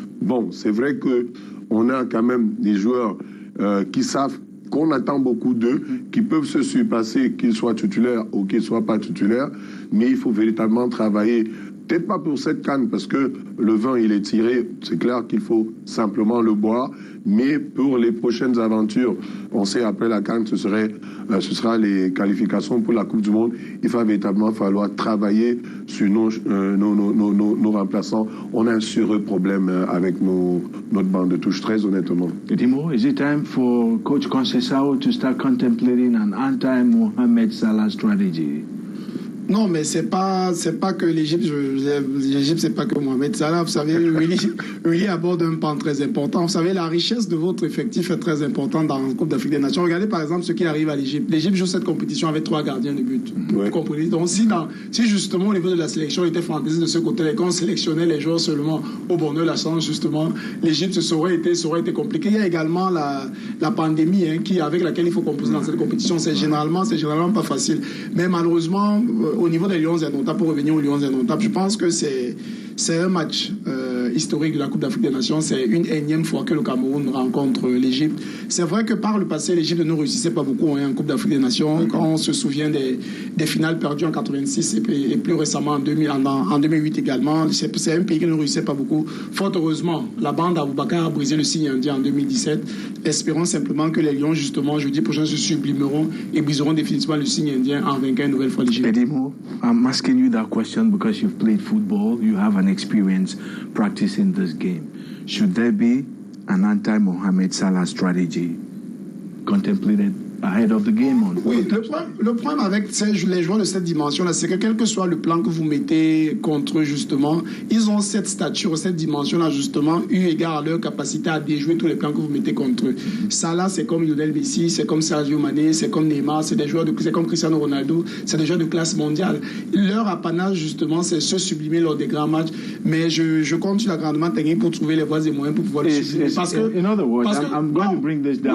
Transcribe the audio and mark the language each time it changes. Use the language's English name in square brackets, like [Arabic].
[French] Bon, c'est vrai qu'on a quand même des joueurs qui savent qu'on attend beaucoup d'eux, qui peuvent se surpasser, qu'ils soient titulaires ou qu'ils ne soient pas titulaires, mais il faut véritablement travailler, peut-être pas pour cette CAN, parce que le vin, il est tiré, c'est clair qu'il faut simplement le boire, mais pour les prochaines aventures, on sait après la CAN, ce sera les qualifications pour la Coupe du Monde. Il va véritablement falloir travailler sur nos remplaçants. On a un sérieux problème avec notre banc de touche, très honnêtement. [English] Dimo, is it time for Coach Conceição to start contemplating an anti-Mohamed Salah strategy? [French] Non, mais c'est pas que l'Égypte, c'est pas que Mohamed Salah. Vous savez, Willy aborde un pan très important. Vous savez, la richesse de votre effectif est très importante dans la Coupe d'Afrique des Nations. Regardez par exemple ce qui arrive à l'Égypte. L'Égypte joue cette compétition avec 3 gardiens de but. Vous comprenez? Donc si justement au niveau de la sélection il était fantaisiste de ce côté-là, qu'on sélectionnait les joueurs seulement au bonheur, la chance, justement, l'Égypte, ça aurait été compliqué. Il y a également la pandémie avec laquelle il faut composer dans cette compétition. C'est généralement pas facile. Mais malheureusement, au niveau des Lions indomptables, pour revenir aux Lions indomptables, je pense que c'est un match historique de la Coupe d'Afrique des Nations. C'est une énième fois que le Cameroun rencontre l'Égypte. C'est vrai que par le passé, l'Égypte ne réussissait pas beaucoup en Coupe d'Afrique des Nations. Quand on se souvient des finales perdues en 86 et plus récemment en 2008 également, c'est un pays qui ne réussissait pas beaucoup. Fort heureusement, la bande Aboubakar a brisé le signe indien en 2017. Espérons simplement que les Lions, justement, jeudi prochain, se sublimeront et briseront définitivement le signe indien en vainquant une nouvelle fois l'Égypte. [English] Edimo, I'm asking you that question because you've played football, you have an experience practicing this game. Should there be an anti-Mohamed Salah strategy contemplated ahead of the game on. [French] Oui, le problème avec les joueurs de cette dimension-là, c'est que quel que soit le plan que vous mettez contre eux, justement, ils ont cette stature, cette dimension-là, justement, eu égard à leur capacité à déjouer tous les plans que vous mettez contre eux. Ça, là, c'est comme Lionel Messi, c'est comme Sadio Mané, c'est comme Neymar, c'est comme Cristiano Ronaldo, c'est des joueurs de classe mondiale. Leur apanage, justement, c'est se sublimer lors des grands matchs. Mais je compte sur la grandement technique pour trouver les voies et moyens pour pouvoir le sublimer. Parce que, [English] in other words, I'm going to bring this down.